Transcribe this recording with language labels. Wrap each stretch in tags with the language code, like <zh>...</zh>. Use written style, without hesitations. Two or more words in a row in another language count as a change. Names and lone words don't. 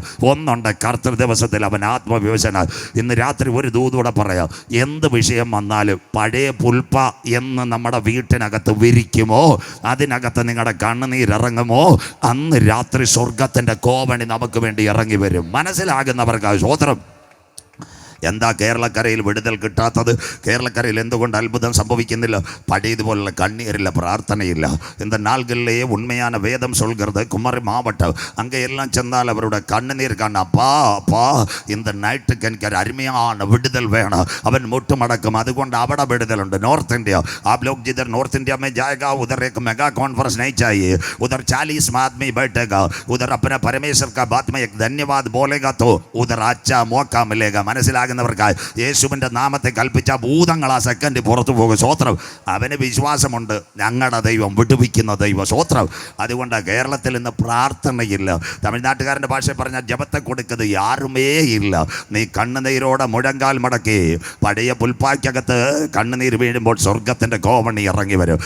<ml>ഒന്നുണ്ട്, കർത്തൃ ദിവസത്തിൽ അവൻ ആത്മവിവശനായി. ഇന്ന് രാത്രി ഒരു ദൂതൂടെ പറയാം, എന്ത് വിഷയം വന്നാലും പഴയ പുൽപ്പ എന്ന് നമ്മുടെ വീട്ടിനകത്ത് വിരിക്കുമോ, അതിനകത്ത് നിങ്ങളുടെ കണ്ണുനീരിറങ്ങുമോ, അന്ന് രാത്രി സ്വർഗത്തിൻ്റെ കോവണി നമുക്ക് വേണ്ടി ഇറങ്ങി വരും. മനസ്സിലാകുന്നവർക്കായി സ്വോത്രം. എന്താ കേരളക്കരയിൽ വിടുതൽ കിട്ടാത്തത്? കേരളക്കരയിൽ എന്തുകൊണ്ട് അത്ഭുതം സംഭവിക്കുന്നില്ല? പഴയതുപോലുള്ള കണ്ണീരില്ല, പ്രാർത്ഥനയില്ല.</ml> <ta>இந்த நாள்களிலேயே உண்மையான வேதம் சொல்கிறது, குமரி மாவட்டம் அங்கே எல்லாம் சென்றால் அவருடைய கண்ணீர் காண, அப்பா அப்பா இந்த நைட்டுக்கு எனக்கு அருமையான விடுதல் வேணும். அவன் முட்டு மடக்கும்.</ta> <ml>அதுകൊണ്ട് അവിടെ വിടുതൽ ഉണ്ട്.</ml> <hi>नॉर्थ इंडिया आप लोग जिधर नॉर्थ इंडिया में जाएगा उधर एक</hi> <en>mega conference</en> <hi>नहीं चाहिए. उधर 40 आदमी बैठेगा. उधर अपने परमेश्वर का बात में एक धन्यवाद बोलेगा तो उधर अच्छा मौका मिलेगा.</hi> <ml>മനസ്സിലാകുന്ന മനസ്സിലാകുന്നവർക്കായി യേശുവിൻ്റെ നാമത്തെ കൽപ്പിച്ച ഭൂതങ്ങൾ ആ സെക്കൻഡ് പുറത്തു പോകും. സ്വോത്രം. അവന് വിശ്വാസമുണ്ട്, ഞങ്ങളുടെ ദൈവം വിടുവിക്കുന്ന ദൈവം. സ്വോത്രം. അതുകൊണ്ട് കേരളത്തിൽ ഇന്ന് പ്രാർത്ഥനയില്ല. തമിഴ്നാട്ടുകാരൻ്റെ ഭാഷയിൽ പറഞ്ഞാൽ ജപത്തെ കൊടുക്കുന്നത്</ml> <ta>யாருமே இல்ல.</ta> <ml>നീ കണ്ണുനീരോടെ മുഴങ്കാൽ മടക്കി പഴയ പുൽപ്പായ്ക്കകത്ത് കണ്ണുനീർ വീഴുമ്പോൾ സ്വർഗത്തിൻ്റെ കോവണി ഇറങ്ങി വരും.</ml>